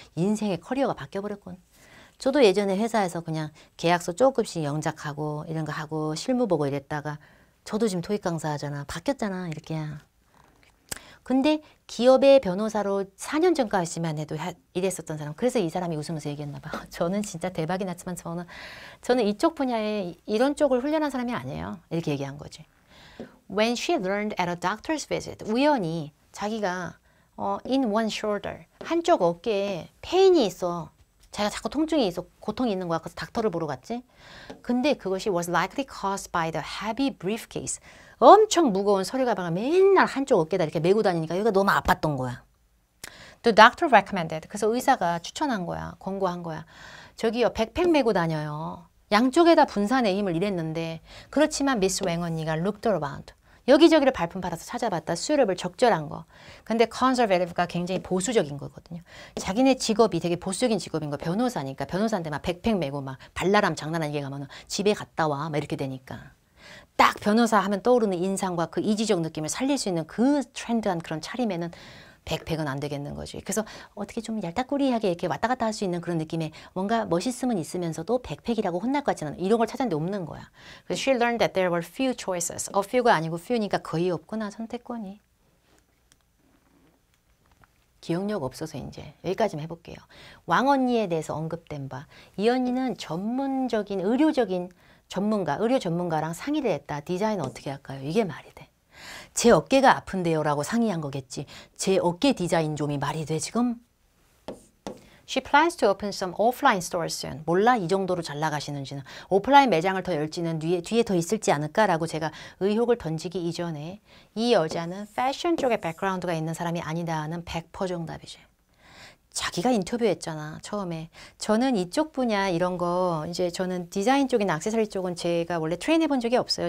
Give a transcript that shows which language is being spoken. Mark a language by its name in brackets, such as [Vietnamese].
[Korean] 인생의 커리어가 바뀌어버렸군. 저도 예전에 회사에서 그냥 계약서 조금씩 영작하고 이런 거 하고 실무 보고 이랬다가 저도 지금 토익 강사 하잖아. 바뀌었잖아 이렇게. 근데 기업의 변호사로 4년 전까지만 해도 일했었던 사람. 그래서 이 사람이 웃으면서 얘기했나 봐. 저는 진짜 대박이 났지만 저는 이쪽 분야에 이런 쪽을 훈련한 사람이 아니에요. 이렇게 얘기한 거지. [English] When she learned at a doctor's visit. [Korean] 우연히 자기가 [English] in one shoulder. [Korean] 한쪽 어깨에 페인이 있어. 자기가 자꾸 통증이 있어. 고통이 있는 거야. 그래서 닥터를 보러 갔지. 근데 그것이 [English] was likely caused by the heavy briefcase. [Korean] 엄청 무거운 서류 가방을 맨날 한쪽 어깨에다 이렇게 메고 다니니까 여기가 너무 아팠던 거야. [English] The doctor recommended. [Korean] 그래서 의사가 추천한 거야. 권고한 거야. 저기요, 백팩 메고 다녀요. 양쪽에다 분산의 힘을 이랬는데 그렇지만 미스 웽 언니가 [English] looked around. [Korean] 여기저기를 발품 팔아서 찾아봤다. suitable, 적절한 거. 근데 conservative가 굉장히 보수적인 거거든요. 자기네 직업이 되게 보수적인 직업인 거. 변호사니까. 변호사인데 막 백팩 메고 막 발랄함 장난 아니게 가면 집에 갔다 와. 막 이렇게 되니까. 딱 변호사 하면 떠오르는 인상과 그 이지적 느낌을 살릴 수 있는 그 트렌드한 그런 차림에는 백팩은 안 되겠는 거지. 그래서 어떻게 좀 얄딱구리하게 이렇게 왔다 갔다 할 수 있는 그런 느낌의 뭔가 멋있음은 있으면서도 백팩이라고 혼날 것 같지는 이런 걸 찾았는데 없는 거야. 그래서 [English] she learned that there were few choices. [Korean] few가 아니고 few니까 거의 없구나, 선택권이. 기억력 없어서 이제 여기까지만 해볼게요. 왕 언니에 대해서 언급된 바. 이 언니는 전문적인 의료적인 전문가, 의료 전문가랑 상의를 했다. 디자인 어떻게 할까요? 이게 말이 돼. 제 어깨가 아픈데요 라고 상의한 거겠지. 제 어깨 디자인 좀이 말이 돼 지금? [English] She plans to open some offline stores soon. [Korean] 몰라 이 정도로 잘 나가시는지는. 오프라인 매장을 더 열지는 뒤에 더 있을지 않을까라고 제가 의혹을 던지기 이전에 이 여자는 패션 쪽에 백그라운드가 있는 사람이 아니다 하는 100% 정답이지. 자기가 인터뷰했잖아 처음에. 저는 이쪽 분야 이런 거 이제 저는 디자인 쪽이나 액세서리 쪽은 제가 원래 트레인 해본 적이 없어요.